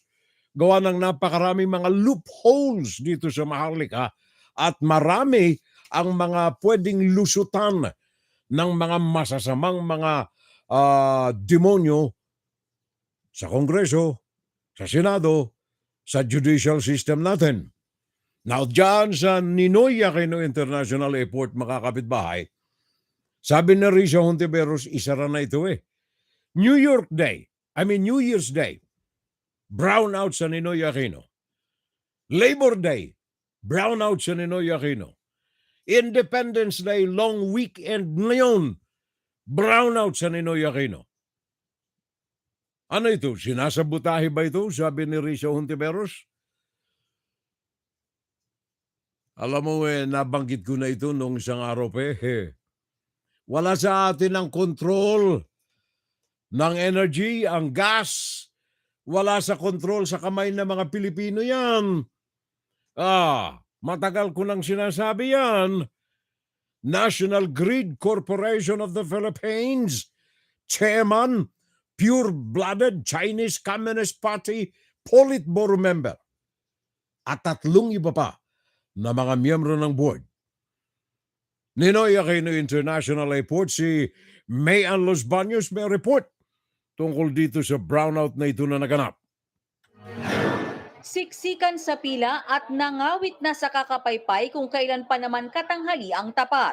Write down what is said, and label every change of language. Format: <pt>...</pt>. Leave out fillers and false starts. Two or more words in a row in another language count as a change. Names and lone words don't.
<tl>Gawa ng napakaraming mga loopholes dito sa Maharlika at marami ang mga pwedeng lusutan ng mga masasamang mga demonyo sa Kongreso, sa Senado, sa</tl> <en>judicial system</en> <tl>natin. Now, dyan sa Ninoy Aquino International Airport, mga kapitbahay, sabi na Risa Hontiveros, isara na ito eh. New Year's Day, brownout sa Ninoy Aquino. Labor Day, brownout sa Ninoy Aquino. Independence Day,</tl> <en>long weekend</en> <tl>ngayon, brownout sa Ninoy Aquino. Ano ito? Sinasabutahe ba ito? Sabi ni Risa Hontiveros. Alam mo nabanggit ko na ito noong isang araw pa Wala sa atin ang control ng energy, ang gas. Wala sa control sa kamay ng mga Pilipino yan. Matagal ko nang sinasabi yan.</tl> <en>National Grid Corporation of the Philippines, Chairman, pure-blooded Chinese Communist Party Politburo member.</en> <tl>At 3 iba pa na mga miyembro ng board. Ninoy Aquino International Airport, si Mayon Los Baños may report tungkol dito sa brownout na ito na naganap. Siksikan sa pila at nangawit na sa kakapaypay kung kailan pa naman katanghali ang tapat.</tl>